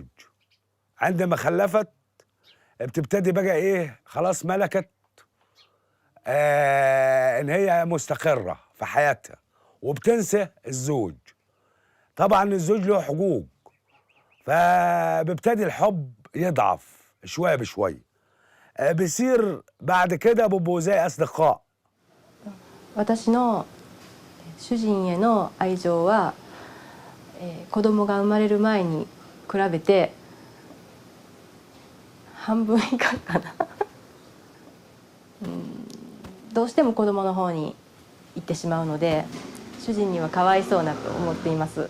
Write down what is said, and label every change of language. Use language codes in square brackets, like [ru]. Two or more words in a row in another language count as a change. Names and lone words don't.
[ar] عندما خلفت بتبتدي بقى إيه، خلاص ملكت إن هي مستقرة في حياتها وبتنسى الزوج. طبعا الزوج له حقوق، فبيبتدي الحب يضعف شوية بشوية. بيصير بعد كده بيبقوا زي أصدقاء. [ja] 私の主人への愛情は、子供が生まれる前に比べて半分以下かなどうしても子供の方に行ってしまうので、主人にはかわいそうなと思っています。